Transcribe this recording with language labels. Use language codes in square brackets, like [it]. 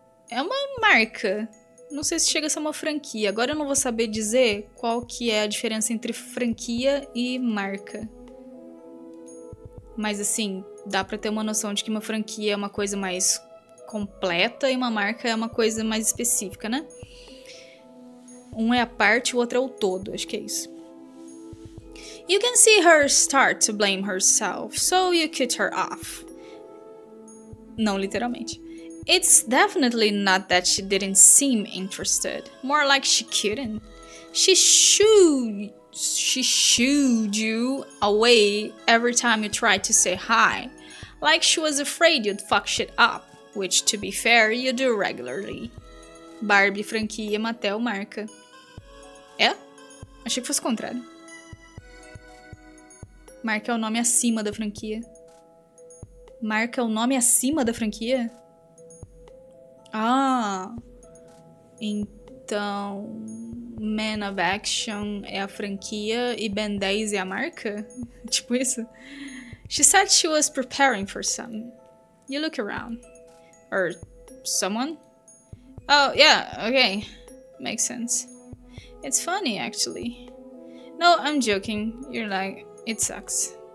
[pt] É uma marca. Não sei se chega a ser uma franquia. Agora eu não vou saber dizer qual que é a diferença entre franquia e marca. Mas assim, dá pra ter uma noção de que uma franquia é uma coisa mais completa e uma marca é uma coisa mais específica, né? Um é a parte, o outro é o todo. Acho que é isso. [en] You can see her start to blame herself, so you cut her off. [pt] Não literalmente. [en] It's definitely not that she didn't seem interested. More like she couldn't. She shooed you away every time you tried to say hi. Like she was afraid you'd fuck shit up. Which, to be fair, you do regularly. [pt] Barbie, franquia, Mattel, marca. É? Achei que fosse o contrário. Marca é o nome acima da franquia. Marca é o nome acima da franquia? Ah. Então... Man of Action é a franquia e Ben 10 é a marca? Tipo isso? [en] She said she was preparing for some. You look around. Or someone? Oh, yeah, okay. Makes sense. It's funny, actually. No, I'm joking. You're like, it sucks.